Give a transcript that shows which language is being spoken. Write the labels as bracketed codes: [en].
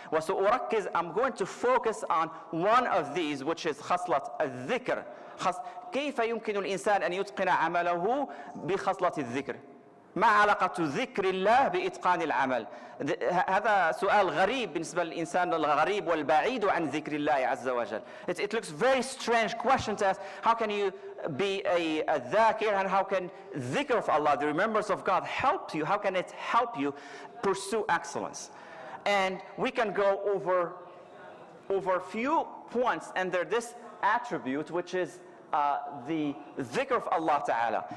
[ar] وسأركز, [en] I'm going to focus on one of these, which is خصلة الذكر. [ar] كيف يمكن الإنسان أن يتقن عمله بخصلة الذكر؟ ما علاقة ذكر الله بإتقان العمل؟ هذا سؤال غريب بالنسبة للإنسان الغريب والبعيد عن ذكر الله عز وجل. [en] It looks very strange question to ask. How can you be a dhakir, and how can dhikr of Allah, the remembrance of God, help you? How can it help you pursue excellence? And we can go over a few points under this attribute, which is the dhikr of Allah Ta'ala.